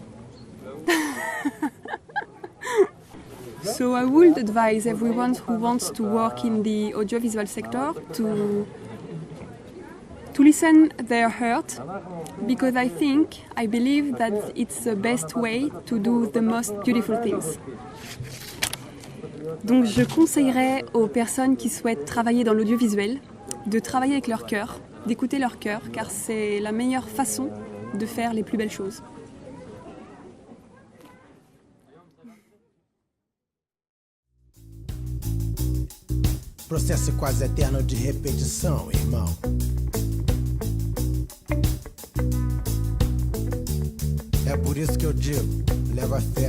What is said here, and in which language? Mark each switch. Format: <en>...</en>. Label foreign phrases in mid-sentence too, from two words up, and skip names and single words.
<en>So I would advise everyone who wants to work in the audiovisual sector to listen their heart, because I believe that it's the best way to do the most beautiful things.</en> <fr>Donc je conseillerais aux personnes qui souhaitent travailler dans l'audiovisuel de travailler avec leur cœur, d'écouter leur cœur, car c'est la meilleure façon de faire les plus belles choses.</fr> <pt>Processo quase eterno de repetição, irmão. É por isso que eu digo, leva fé.</pt>